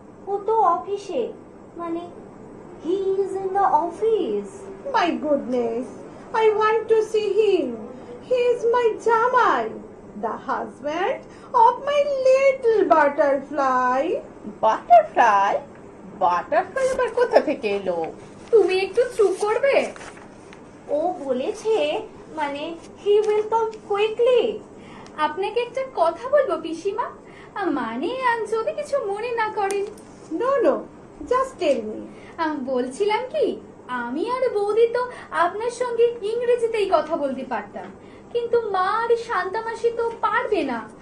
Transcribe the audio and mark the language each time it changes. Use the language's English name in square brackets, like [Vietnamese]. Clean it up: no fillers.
[Bangla] ও তো অফিসে, মানে [English] he is in the office. My goodness, I want to see him. He is my Jamai, the husband of my little butterfly. Butterfly? [Bangla] Butterfly আবার কোথা থেকে এলো? তুমি একটু চুপ করবে? ও বলেছে মানে [English] he will come quickly. [Bangla] আপনাকে একটা কথা বলবো পিসিমা, মানে যদি কিছু মনে না করেন। [English] No, just tell me. [Bangla] বলছিলাম কি, আমি আর বৌদি তো আপনার সঙ্গে ইংরেজিতেই কথা বলতে পারতাম, কিন্তু মা আর শান্তা মাসি তো পারবে না।